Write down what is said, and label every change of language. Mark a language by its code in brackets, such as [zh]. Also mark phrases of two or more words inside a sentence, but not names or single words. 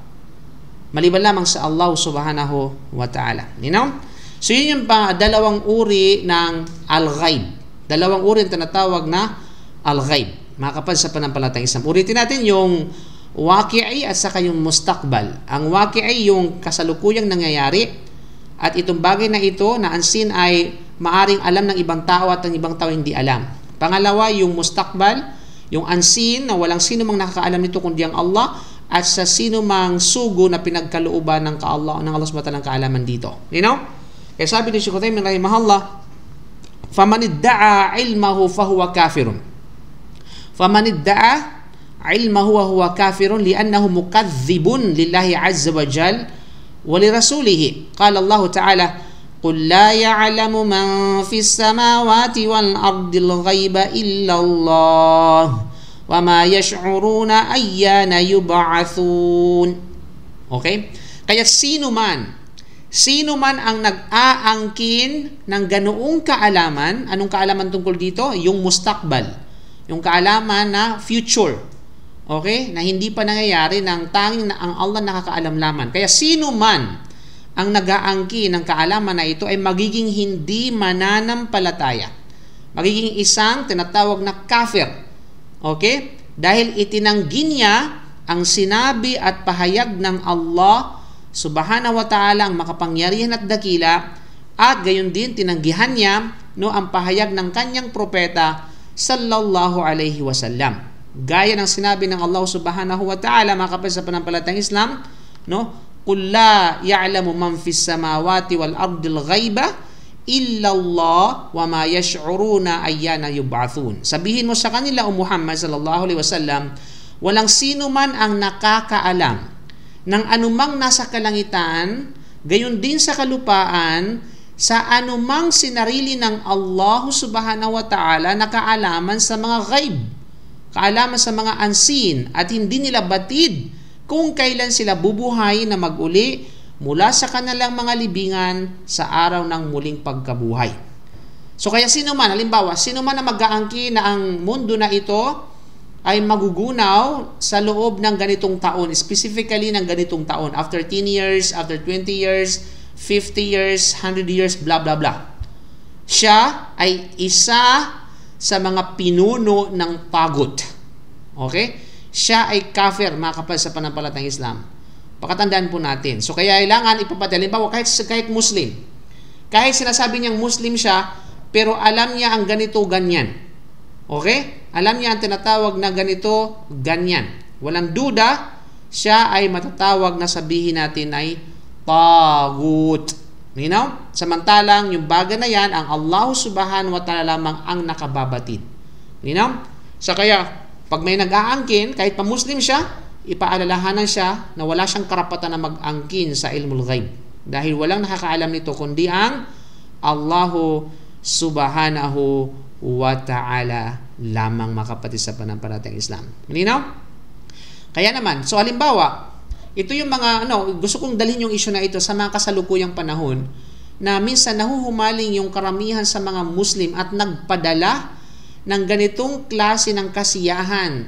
[tl] Maliban lamang sa Allah [ar] سبحانه وتعالى. [en] You know? [tl] So yun yung dalawang uri ng al-ghaib. Dalawang uri yung tinatawag na al-ghaib. Mga kapatid sa pananampalatayang Islam. Ulitin natin yung waqi'i at saka yung mustakbal. Ang waqi'i yung kasalukuyang nangyayari at itong bagay na ito na unseen ay maaring alam ng ibang tao at ang ibang tao hindi alam. Pangalawa, yung mustakbal, yung unseen na walang sino mang nakakaalam nito kundi ang Allah at sa sino mang sugo na pinagkalooban ng Allah [ar] سبحانه وتعالى [tl] ng kaalaman dito. You know? Kaya sabi ni [ar] Shaykh Uthaymin rahimahullah, فمن ادعى علمه فهو كافر. فمن ادعى علمه وهو كافر لأنه مكذب لله عز وجل ولرسوله. قال الله تعالى, قل لا يعلم من في السماوات والأرض الغيب إلا الله وما يشعرون أيان يبعثون. [en] Okay? [tl] Kaya sino man ang nag-aangkin ng ganoong kaalaman, anong kaalaman tungkol dito? Yung mustakbal, yung kaalaman na future. [en] Okay? [tl] Na hindi pa nangyayari, ng tanging na ang Allah nakakaalam lamang. Kaya sino man ang nag-aangkin ng kaalaman na ito ay magiging hindi mananampalataya. Magiging isang tinatawag na kafir. Okay? Dahil itinanggi niya ang sinabi at pahayag ng Allah [ar] سبحانه وتعالى [tl] ang makapangyarihan at dakila at gayon din tinanggihan niya ang pahayag ng kanyang propeta [ar] صلى الله عليه وسلم. [tl] Gaya ng sinabi ng Allah [ar] سبحانه وتعالى, [tl] mga kapatid sa pananampalatayang Islam, [ar] قُلْ لَا يَعْلَمُ مَنْ فِي السَّمَاوَاتِ وَالْأَرْضِ الْغَيْبَ إِلَّا اللَّهُ وَمَا يَشْعُرُونَ أَيَّانَ يُبْعَثُونَ. [tl] Sabihin mo sa kanila, O Muhammad [ar] صلى الله عليه وسلم, [tl] walang sino man ang nakakaalam ng anumang nasa kalangitan, gayon din sa kalupaan, sa anumang sinarili ng Allah [ar] سبحانه وتعالى [tl] na kaalaman sa mga ghaib, kaalaman sa mga unseen, at hindi nila batid kung kailan sila bubuhay na mag-uli mula sa kanilang mga libingan sa araw ng muling pagkabuhay. So kaya sino man, halimbawa, sino man na mag-aangkin na ang mundo na ito ay magugunaw sa loob ng ganitong taon, specifically ng ganitong taon, [en] after 10 years, after 20 years, 50 years, 100 years, blah blah blah. [tl] Siya ay isa sa mga pinuno ng tagut. [en] Okay? [tl] Siya ay kafir, mga kapal sa panampalatayang Islam. Pakatandaan po natin. So kaya kailangan ipapadala. Halimbawa, kahit Muslim, kahit sinasabi niyang Muslim siya, pero alam niya ang ganito, ganyan. [en] Okay? [tl] Alam niya ang tinatawag na ganito, ganyan. Walang duda, siya ay matatawag na sabihin natin ay tagut. [en] You know? [tl] Samantalang yung bagay na yan, ang Allah [ar] سبحانه وتعالى [tl] lamang ang nakababatid. [en] You know? [tl] So kaya, pag may nag-aangkin, kahit pa Muslim siya, ipaalalahanan siya na wala siyang karapatan na mag-angkin sa [ar] علم الغيب. [tl] Dahil walang nakakaalam nito kundi ang Allah [ar] سبحانه وتعالى [tl] lamang, makapatid sa panampalatayang Islam. Malinaw? Kaya naman, so halimbawa, ito yung mga, gusto kong dalhin yung issue na ito sa mga kasalukuyang panahon na minsan nahuhumaling yung karamihan sa mga Muslim at nagpadala ng ganitong klase ng kasiyahan.